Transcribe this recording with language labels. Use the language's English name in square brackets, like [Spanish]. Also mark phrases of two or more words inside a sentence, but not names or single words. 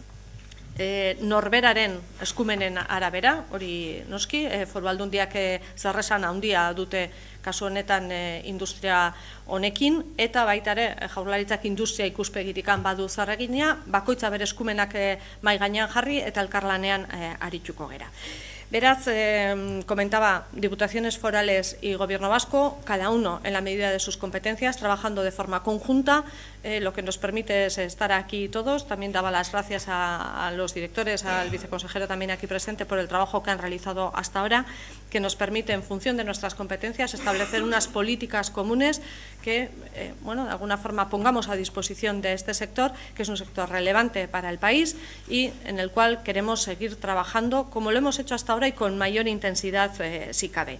[Basque] Norberaren eskumenen arabera, hori noski, Foru Aldundiak zerresan handia dute kasu honetan industria honekin, eta baita ere Jaurlaritzak industria ikuspegitikan badu zarregina, bakoitza bere eskumenak mahai gainean jarri eta elkarlanean arituko gera. Beraz, [Spanish] comentaba, Diputaciones Forales y Gobierno Vasco, cada uno en la medida de sus competencias, trabajando de forma conjunta, lo que nos permite es estar aquí todos. También daba las gracias a los directores, al viceconsejero también aquí presente, por el trabajo que han realizado hasta ahora, que nos permite, en función de nuestras competencias, establecer unas políticas comunes que, de alguna forma pongamos a disposición de este sector, que es un sector relevante para el país y en el cual queremos seguir trabajando como lo hemos hecho hasta ahora y con mayor intensidad si cabe.